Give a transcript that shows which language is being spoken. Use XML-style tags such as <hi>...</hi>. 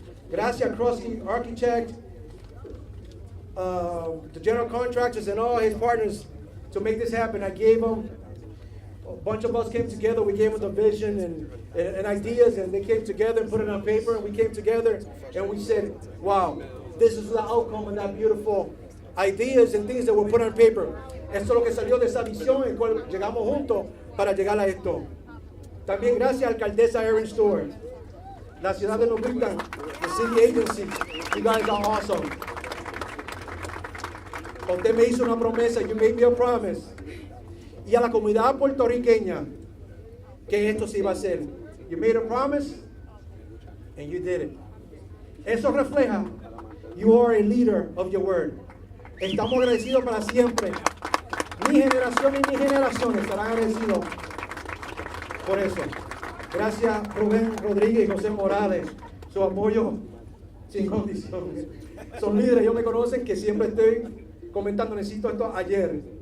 <en>Gracias, Krusty, architect, the general contractors and all his partners to make this happen. I gave them, a bunch of us came together, we gave them the vision and ideas, and they came together and put it on paper, and we came together and we said, wow, this is the outcome of that beautiful ideas and things that were put on paper.</en> <es>Esto es lo que salió de esa visión en cual llegamos juntos para llegar a esto. También gracias a alcaldesa Erin Stewart, la ciudad de New Britain, the city agency. You guys are awesome. Usted me hizo una promesa, you made me a promise. Y a la comunidad puertorriqueña que esto se iba a hacer.</es> <en>You made a promise and you did it. Eso refleja, you are a leader of your word.</en> <es>Estamos agradecidos para siempre. Mi generación y mi generación estarán agradecidos por eso. Gracias Rubén Rodríguez y José Morales, su apoyo sin condiciones. Son líderes, ellos me conocen que siempre estoy comentando, necesito esto ayer.</es>